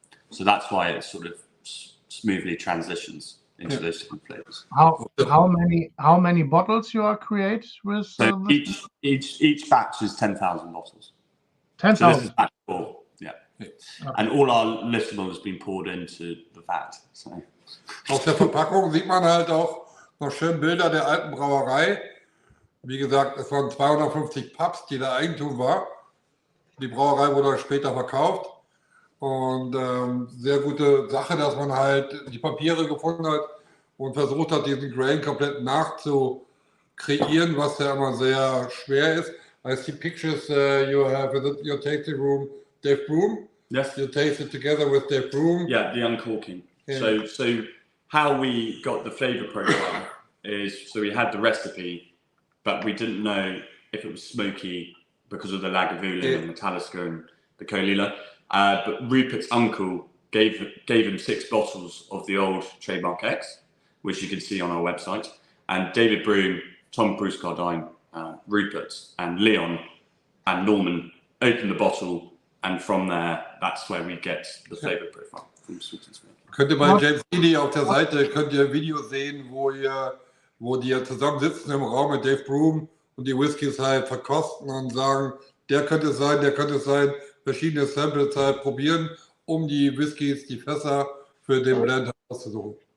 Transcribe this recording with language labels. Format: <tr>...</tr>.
<en>So that's why it sort of smoothly transitions into those different flavors. How many bottles you are create with? So each batch is 10,000 bottles. 10,000. So this is batch 4, okay. And all our listenable has been poured into the vat. So.</en> <de>Auf der Verpackung sieht man halt auch noch schön Bilder der alten Brauerei. Wie gesagt, es waren 250 Pubs, die der Eigentum war. Die Brauerei wurde später verkauft. Und sehr gute Sache, dass man halt die Papiere gefunden hat und versucht hat, diesen Grain komplett nachzukreieren, was ja immer sehr schwer ist.</de> <en>I see pictures you have in your tasting room, Dave Broom. Yes. You taste it together with Dave Broom. Yeah, the uncorking. Yeah. So how we got the flavor profile is, so we had the recipe, but we didn't know if it was smoky because of the Lagavulin and the Talisker and the Kolila. But Rupert's uncle gave him 6 bottles of the old Trademark X, which you can see on our website. And David Broom, Tom Bruce Cardine, Rupert and Leon and Norman opened the bottle, and from there, that's where we get the flavor profile from Sweet and Smoky.</en> <de>Könnt ihr bei James Eadie auf der Seite, könnt ihr Videos sehen, wo die ja zusammen sitzen im Raum mit Dave Broom und die Whiskys halt verkosten und sagen, der könnte es sein, verschiedene Samples halt probieren, um die Whiskys, die Fässer für den Blend auszusuchen.</de>